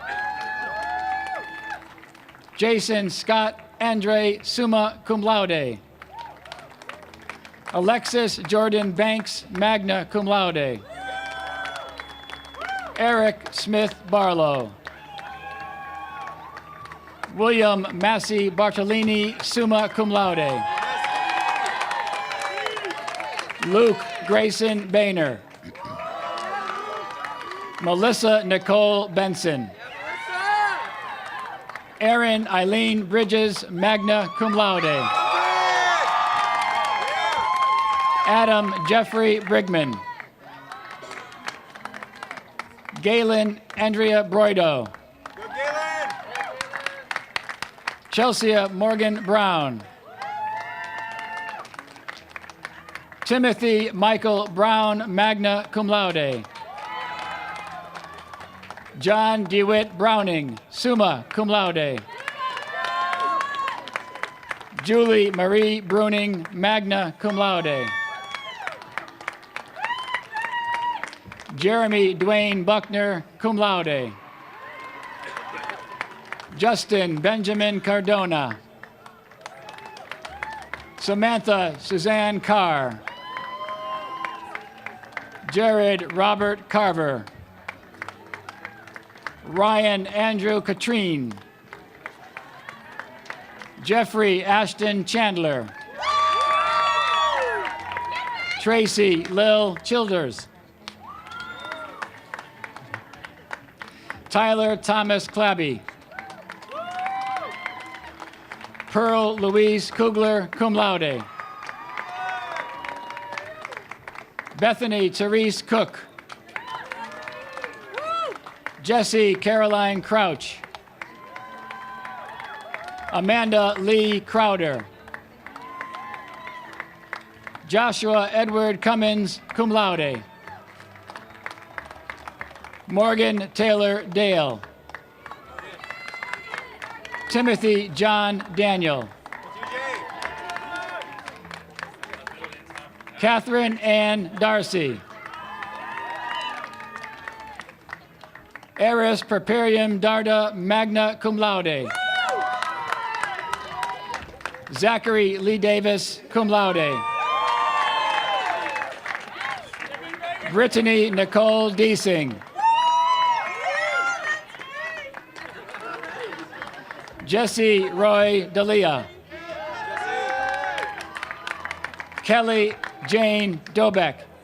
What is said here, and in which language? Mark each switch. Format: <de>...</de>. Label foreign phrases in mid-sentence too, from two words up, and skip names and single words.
<en>Jason Scott Andre,</en> <la>summa cum laude.</la> <en>Alexis Jordan Banks,</en> <la>magna cum laude.</la> <en>Eric Smith Barlow. William Massey Bartolini,</en> <la>summa cum laude.</la> <en>Luke Grayson Boehner. Melissa Nicole Benson. Erin Eileen Bridges,</en> <la>magna cum laude.</la> <en>Adam Jeffrey Brigman. Galen Andrea Broido. Chelsea Morgan Brown. Timothy Michael Brown,</en> <la>magna cum laude.</la> <en>John DeWitt Browning,</en> <la>summa cum laude.</la> <en>Julie Marie Bruning,</en> <la>magna cum laude.</la> <en>Jeremy Dwayne Buckner,</en> <la>cum laude.</la> <en>Justin Benjamin Cardona. Samantha Suzanne Carr. Jared Robert Carver. Ryan Andrew Katrine. Jeffrey Ashton Chandler. Tracy Lil Childers. Tyler Thomas Clabby. Pearl Louise Kugler,</en> <la>cum laude.</la> <en>Bethany Therese Cook. Jessie Caroline Crouch. Amanda Lee Crowder. Joshua Edward Cummins,</en> <la>cum laude.</la> <en>Morgan Taylor Dale. Timothy John Daniel. Catherine Ann Darcy. Eris Perperium Darda,</en> <la>magna cum laude.</la> <en>Zachary Lee Davis,</en> <la>cum laude.</la> <en>Brittany Nicole Deasing. Jesse Roy Dalia. Kelly Jane Dobeck.</en>